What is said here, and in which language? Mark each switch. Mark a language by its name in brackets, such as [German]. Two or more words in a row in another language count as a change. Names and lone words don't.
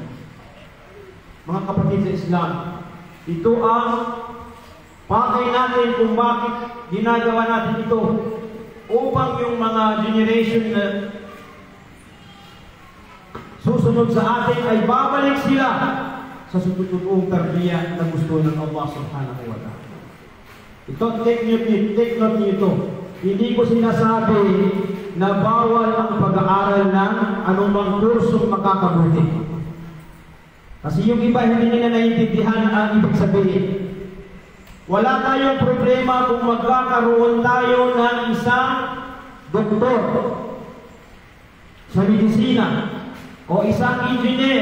[Filipino] Mga kapatid sa Islam, ito ang pakay natin kung bakit ginagawa natin ito, upang yung mga generation na susunod sa atin ay babalik sila sa sututuong tarbiyah na gusto ng [Arabic] الله سبحانه وتعالى. [Filipino] Ito, [English] take note [Filipino] niyo ito. Hindi ko sinasabi na bawal ang pag-aaral ng anumang kursong makakabuti. Kasi yung iba hindi nila naiintindihan ang ibig sabihin. Wala tayong problema kung magkakaroon tayo ng isang doktor sa medisina o isang engineer.